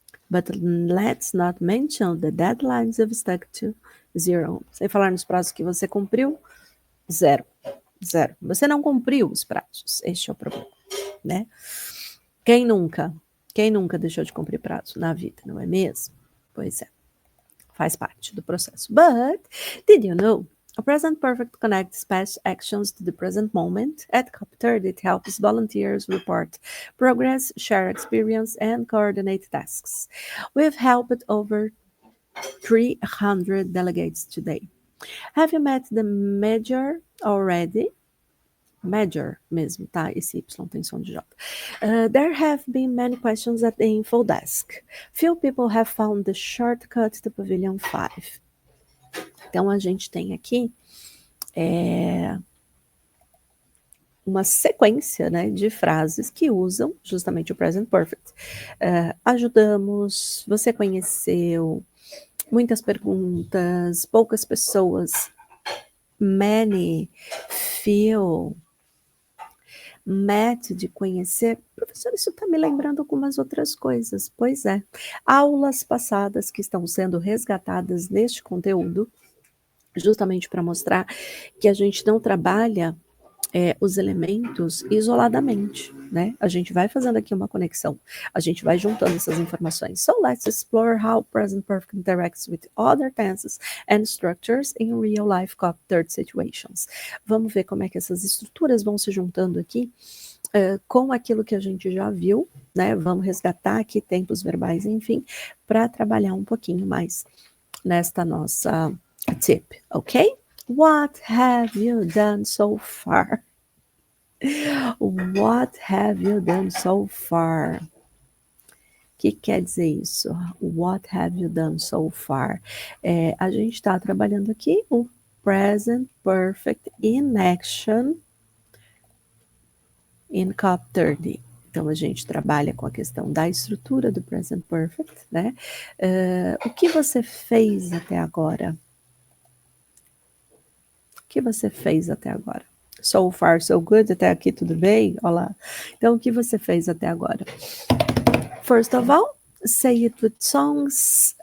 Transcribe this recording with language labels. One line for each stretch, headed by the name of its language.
English: But let's not mention the deadlines you've stuck to 0.
Portuguese: Sem falar nos prazos que você cumpriu, 0. Você não cumpriu os prazos. Este é o problema, né? Quem nunca deixou de cumprir prazo na vida, não é mesmo? Pois é. Faz parte do processo.
English: But, did you know? A present perfect connects past actions to the present moment. At COP30, it helps volunteers report progress, share experience, and coordinate tasks. We've helped over 300 delegates today. Have you met the major already? Major
Portuguese: mesmo, tá? Esse Y tem som de J.
English: There have been many questions at the info desk. Few people have found the shortcut to Pavilion 5.
Portuguese: Então, a gente tem aqui uma sequência, né, de frases que usam justamente o present perfect. Ajudamos, você conheceu, muitas perguntas, poucas pessoas, many, few, met, de conhecer. Professor, isso está me lembrando algumas outras coisas. Pois é, aulas passadas que estão sendo resgatadas neste conteúdo, justamente para mostrar que a gente não trabalha os elementos isoladamente, né? A gente vai fazendo aqui uma conexão, a gente vai juntando essas informações.
English: So let's explore how present perfect interacts with other tenses and structures in real life third situations.
Portuguese: Vamos ver como é que essas estruturas vão se juntando aqui com aquilo que a gente já viu, né? Vamos resgatar aqui tempos verbais, enfim, para trabalhar um pouquinho mais nesta nossa tip, ok?
English: What have you done so far? What have you done so far?
Portuguese: O que quer dizer isso?
English: What have you done so far?
Portuguese: A gente está trabalhando aqui o present perfect in action in COP30. Então, a gente trabalha com a questão da estrutura do present perfect, né? O que você fez até agora? O que você fez até agora?
English: So far, so good,
Portuguese: até aqui tudo bem? Olá. Então, o que você fez até agora?
English: First of all, say it with songs.